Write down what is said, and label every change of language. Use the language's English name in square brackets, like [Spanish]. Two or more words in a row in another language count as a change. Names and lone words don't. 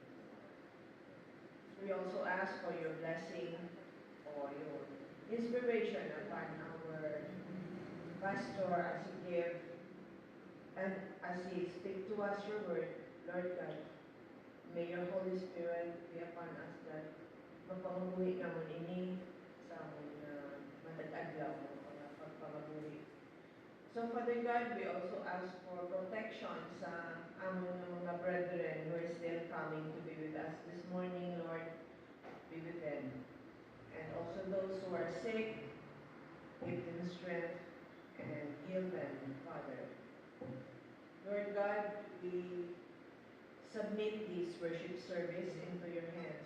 [English] We also ask for your blessing or your inspiration upon our pastor as he give and as he speak to us your word, Lord God. May your Holy Spirit be upon us that [Hiligaynon] mapangabuhi naman ini sa among matag-adlaw mga pagpangabuhi. [English] So Father God, we also ask for protection [Hiligaynon] sa among mga [English] brethren who are still coming to be with us this morning, Lord. Be with them. And also those who are sick, give them strength and heal them, Father. Lord God, we submit this worship service into your hands.